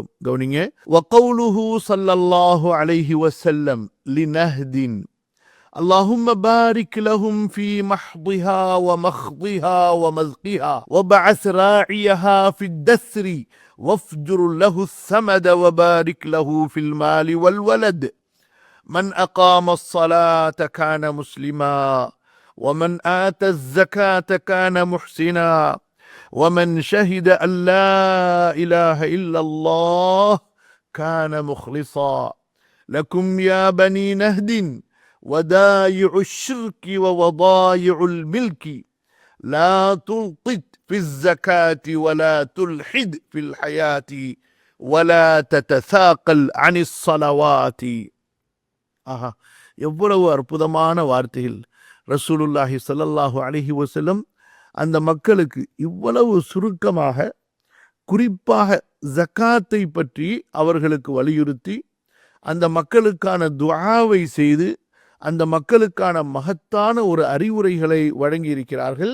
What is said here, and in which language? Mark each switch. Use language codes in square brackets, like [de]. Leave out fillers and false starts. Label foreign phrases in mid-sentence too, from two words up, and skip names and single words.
[ar] கவனிங்க. وقوله صلى الله عليه وسلم لنهد اللهم بارك لهم في محضها و مخضها و مذقها و ابعث راعيها في الدثر وافجر له الثمد و بارك له في المال والولد من أقام الصلاة كان مسلما ومن آتى الزكاة كان محسنا ومن شهد أن لا إله إلا الله كان مخلصا لكم يا بني نهد ودايع الشرك ووضايع الملك لا تلقط في الزكاة ولا تلحد في الحياة ولا تتثاقل عن الصلوات. [ta] ஆஹா, எவ்வளவு அற்புதமான வார்த்தைகள்! ரசூலுல்லாஹி [ar] صلى الله عليه وسلم [ta] அந்த மக்களுக்கு இவ்வளவு சுருக்கமாக, குறிப்பாக ஜகாத்தை பற்றி அவர்களுக்கு வலியுறுத்தி, அந்த மக்களுக்கான துஆவை செய்து, அந்த மக்களுக்கான மகத்தான ஒரு அறிவுரைகளை வழங்கியிருக்கிறார்கள்.